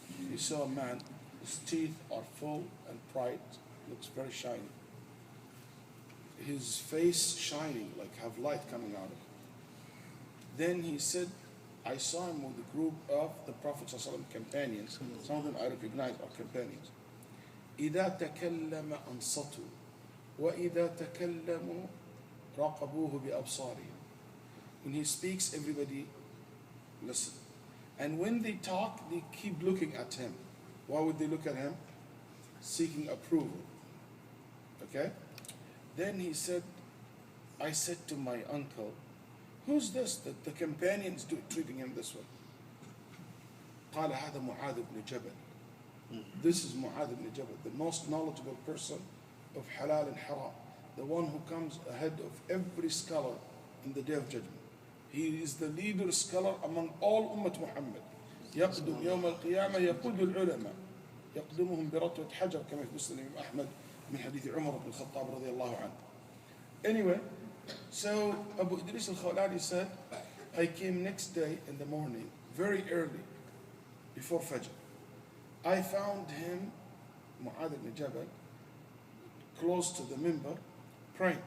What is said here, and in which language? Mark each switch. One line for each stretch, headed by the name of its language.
English: He saw a man, his teeth are full and bright, looks very shiny. His face shining, like have light coming out of it. Then he said, I saw him with a group of the Prophet ﷺ companions. Some of them I recognize are companions.
Arabic: إذا تكلم أنصتوا وإذا تكلموا راقبوه بأبصارهم.
English: When he speaks, everybody listen. And when they talk, they keep looking at him. Why would they look at him? Seeking approval. Okay? Then he said, I said to my uncle, who's this that the companions treating him this way?
Arabic: قال هذا معاذ بن جبل.
English: This is Mu'adh ibn Jabal, the most knowledgeable person of halal and haram, the one who comes ahead of every scholar in the Day of Judgment. He is the leader scholar among all Ummah Muhammad.
Arabic: يقدم يوم القيامة يقود العلماء يقدمهم برتوة حجر كما في مسلم الإمام أحمد من حديث عمر بن الخطاب رضي الله عنه.
English: Anyway, so Abu Idris al-Khawlani said, I came next day in the morning, very early, before Fajr. I found him, Mu'adh ibn Jabal, close to the minbar, praying.